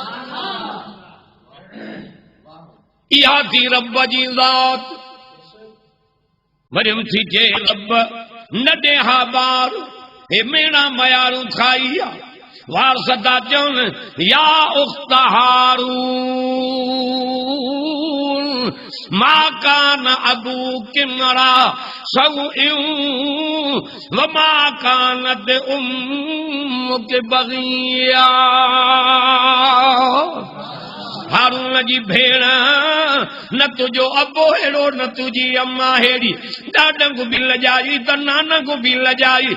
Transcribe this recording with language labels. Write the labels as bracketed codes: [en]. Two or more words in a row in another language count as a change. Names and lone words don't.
[sd] इहा थी रब जी ज़ात। मरियम थी चए रब न ॾे हा ॿार, हे मेणा मयारू खाई आ। वार सदा चवनि [ar] يا أخت هارون ما كان أبوك امرأ سوء و ما كانت أمك بغيا. [sd] हारून जी भेण न तुझो अबो हेड़ो न तुझी अम्मा हेड़ी, ॾाॾनि बि लजाई त नानक बि लजाई।